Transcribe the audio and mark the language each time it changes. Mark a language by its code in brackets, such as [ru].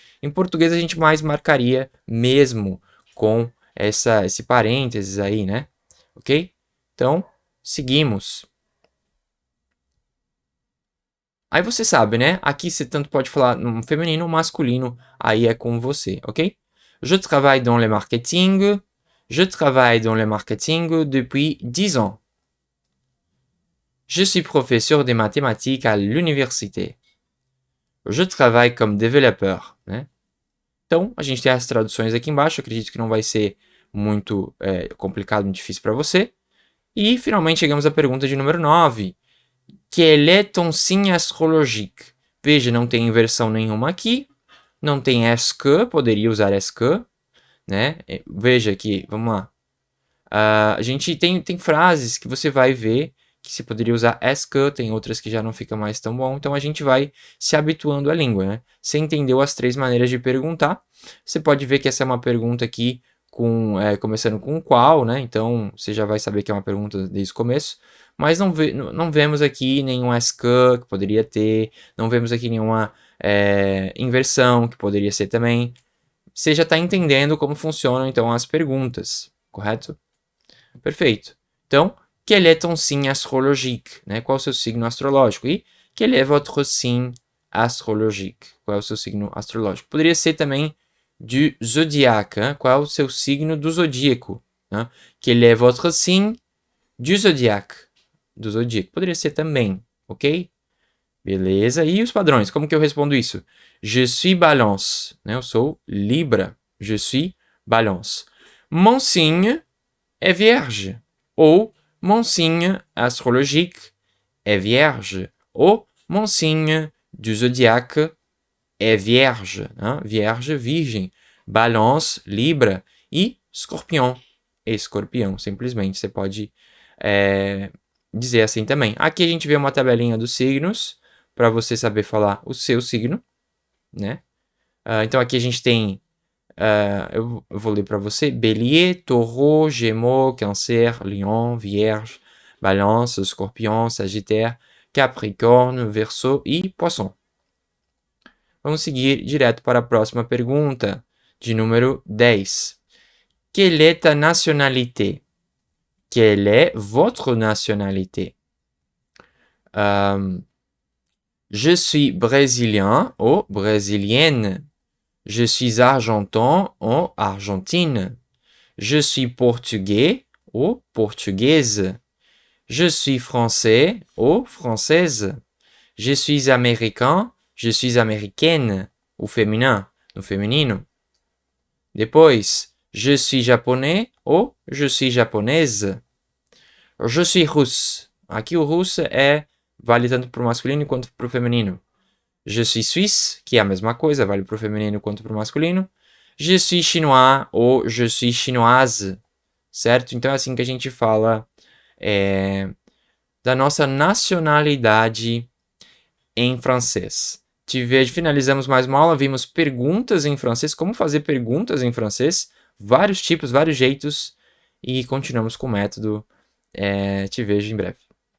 [pt] Em português a gente mais marcaria mesmo com esse parênteses aí, né? Ok? Então, seguimos. Aí você sabe, né? Aqui você tanto pode falar no feminino ou masculino, aí é com você, ok? [fr] Je travaille dans le marketing. Je travaille dans le marketing depuis 10 ans. Je suis professeur de mathématiques à l'université. Je travaille comme développeur, né? [pt] Então, a gente tem as traduções aqui embaixo. Acredito que não vai ser muito complicado, muito difícil para você. E, finalmente, chegamos à pergunta de número 9. [fr] Quel est ton signe astrologique? [pt] Veja, não tem inversão nenhuma aqui. Não tem est que, poderia usar est que, né? Veja aqui, vamos lá. A gente tem frases que você vai ver que se poderia usar est que, tem outras que já não fica mais tão bom. Então, a gente vai se habituando à língua, né? Você entendeu as 3 maneiras de perguntar. Você pode ver que essa é uma pergunta aqui começando com qual, né? Então, você já vai saber que é uma pergunta desde o começo. Mas não vemos aqui nenhum est que poderia ter. Não vemos aqui nenhuma inversão, que poderia ser também. Você já está entendendo como funcionam, então, as perguntas, correto? Perfeito. Então, [fr] quel est ton signe astrologique? [pt] Né? Qual é o seu signo astrológico? [fr] E quel est votre signe astrologique? [pt] Qual é o seu signo astrológico? Poderia ser também [fr] du zodiaque. [pt] Hein? Qual é o seu signo do zodíaco? Né? [fr] Quel est votre signe du zodiaque? [pt] Do zodíaco. Poderia ser também, ok? Beleza. E os padrões? Como que eu respondo isso? [fr] Je suis balance. Né? [pt] Eu sou Libra. [fr] Je suis balance. Mon signe est vierge. Ou mon signe astrologique est vierge. Ou mon signe du zodiaque est vierge. [pt] Hein? Vierge, virgem. Balance, Libra. E escorpião. Escorpião, simplesmente. Você pode dizer assim também. Aqui a gente vê uma tabelinha dos signos para você saber falar o seu signo, né? Então aqui a gente tem, eu vou ler para você: Bélier, Taureau, Gémeaux, Cancer, Lion, Vierge, Balance, Escorpião, Sagittaire, Capricórnio, Verseau e Poisson. Vamos seguir direto para a próxima pergunta, de número 10. [fr] Quelle est ta nationalité? Quelle est votre nationalité? Je suis brésilien ou brésilienne. Je suis argentin ou argentine. Je suis portugais ou portugaise. Je suis français ou française. Je suis américain, je suis américaine. O féminin, [pt] no feminino. [fr] Depois, je suis japonais ou je suis japonaise. Je suis russe. [pt] Aqui o russo vale tanto para o masculino quanto para o feminino. [fr] Je suis suisse, [pt] que é a mesma coisa, vale para o feminino quanto para o masculino. [fr] Je suis chinois ou je suis chinoise. [pt] Certo? Então é assim que a gente fala da nossa nacionalidade em francês. Finalizamos mais uma aula, vimos perguntas em francês, como fazer perguntas em francês, vários tipos, vários jeitos, e continuamos com o método. Te vejo em breve.